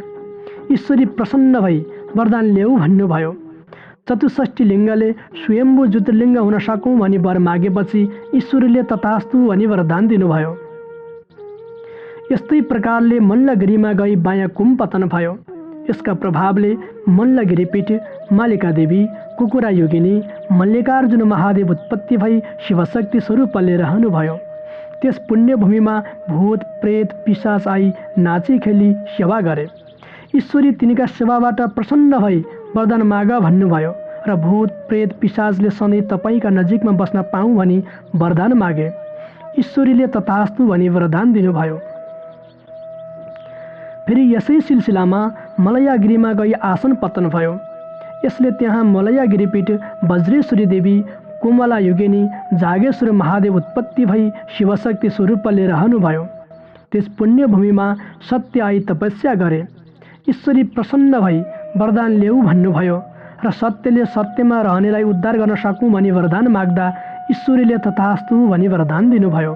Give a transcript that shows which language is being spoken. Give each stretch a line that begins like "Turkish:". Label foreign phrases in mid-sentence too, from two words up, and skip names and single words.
Nepali: ईश्वरी प्रसन्न भई वरदान ल्याऊ भन्नुभयो। 64 लिङ्गले स्वयम्भू ज्योतिर्लिङ्ग हुन सकौँ भनी वर मागेपछि ईश्वरीले तथास्तु भनी वरदान दिनुभयो। यस्तै प्रकारले मल्लगिरीमा गई बायाँ कुम पतन भयो। यसका प्रभावले मल्लगिरीपीठ मालिका देवी, कुकुरा योगिनी, मल्लिकार्जुन महादेव उत्पत्ति भई शिवशक्ति स्वरूपले रहनुभयो। त्यस पुण्यभूमिमा भूत प्रेत पिशाच आई नाची खेली सेवा गरे। ईश्वरी तिनका सेवाबाट प्रसन्न भई वरदान माग भन्नुभयो र भूत प्रेत पिशाचले सधैँ तपाईँका नजिकमा बस्न पाऊँ भनी वरदान मागे। ईश्वरीले तथास्तु भनी वरदान दिनुभयो। फेरि यसै सिलसिलामा मलयागिरीमा गई आसन पतन भयो। यसले त्यहाँ मलयागिरीपीठ वज्रेश्वरी देवी, कोमला योगिनी, जागेश्वर महादेव उत्पत्ति भई शिवशक्ति स्वरूपले रहनुभयो। त्यस पुण्यभूमिमा सत्य आई तपस्या गरे। ईश्वरी प्रसन्न भई वरदान ल्याऊ भन्नुभयो र सत्यले सत्यमा रहनेलाई उद्धार गर्न सकौँ भनी वरदान माग्दा ईश्वरीले तथास्तु भनी वरदान दिनुभयो।